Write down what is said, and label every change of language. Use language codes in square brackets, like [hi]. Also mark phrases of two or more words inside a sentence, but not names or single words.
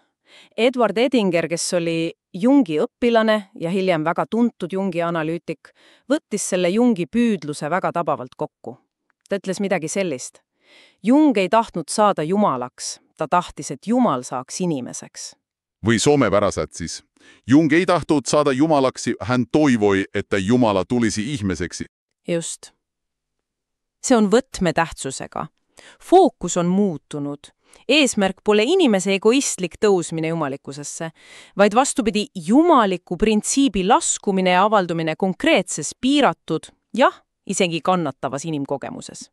[et] Edward Edinger, kes oli Jungi õpilane ja hiljem väga tuntud Jungi analüütik, võttis selle Jungi püüdluse väga tabavalt kokku. Ta ütles midagi sellist. Jung ei tahtnud saada jumalaks, ta tahtis, et Jumal saaks inimeseks. Või soomepäraselt siis. Jung ei tahtnud saada jumalaksi, [fi] hän toivoi, että Jumala tulisi ihmiseksi. [et] Just. See on võtmetähtsusega. Fookus on muutunud. Eesmärk pole inimese egoistlik tõusmine jumalikkusesse, vaid vastupidi jumaliku printsiibi laskumine ja avaldumine konkreetses, piiratud, isegi kannatavas inimkogemuses.